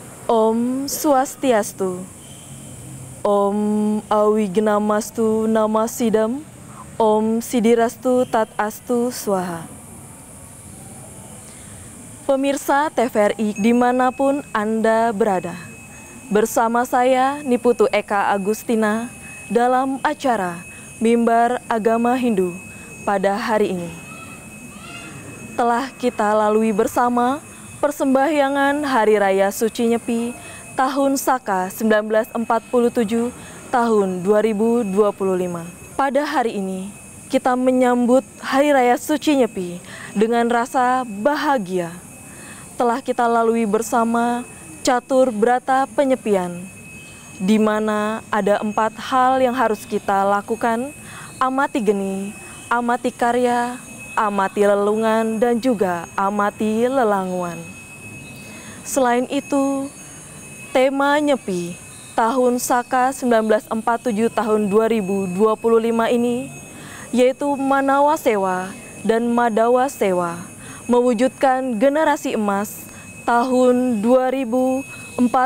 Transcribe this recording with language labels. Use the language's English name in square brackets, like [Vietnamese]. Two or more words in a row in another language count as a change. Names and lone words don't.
[Sanskrit] Om Swastiastu. Om Awignamastu Namasidam. Om Sidirastu Tat Astu Swaha. [Indonesian] Pemirsa TVRI dimanapun Anda berada, bersama saya Niputu Eka Agustina dalam acara Mimbar Agama Hindu pada hari ini. Telah kita lalui bersama persembahyangan Hari Raya Suci Nyepi tahun Saka 1947 tahun 2025. Pada hari ini, kita menyambut Hari Raya Suci Nyepi dengan rasa bahagia. Telah kita lalui bersama catur brata penyepian, di mana ada 4 hal yang harus kita lakukan: amati geni, amati karya, amati lelungan, dan juga amati lelanguan. Selain itu, tema Nyepi tahun Saka 1947 tahun 2025 ini yaitu Manawa Sewa dan Madawa Sewa, mewujudkan generasi emas tahun 2045.